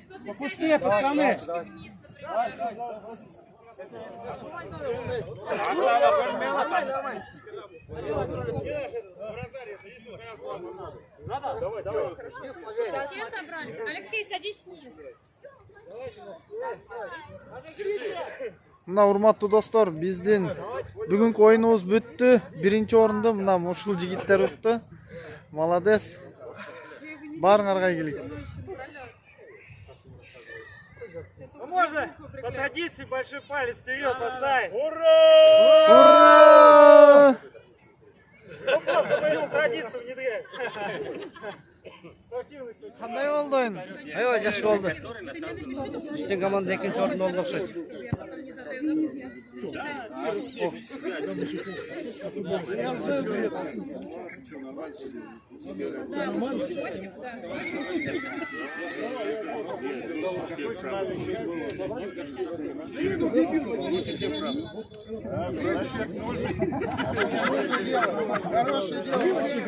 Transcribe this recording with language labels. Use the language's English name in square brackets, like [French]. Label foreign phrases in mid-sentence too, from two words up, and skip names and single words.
[Russian] Кто-то Покучнее, пацаны. Все собрали? Алексей, садись вниз. [Kyrgyz] Мына урматтуу достор, биздин бүгүнкү оюнубуз бүттү. Биринчи орунду мына ушул жигиттер утты. Молодец. Барыңарга ийгилик. [Russian] Можно по традиции большой палец вперед поставить. Ура! Ну просто мы его традицию внедряем. Спортивный состав. [Kyrgyz] Кандай болду оюн? Аябай жакшы болду. Биздин команда экинчи орунда болду окшойт. [Russian] Я потом не задаю. Да, очень, да. Хорошее дело.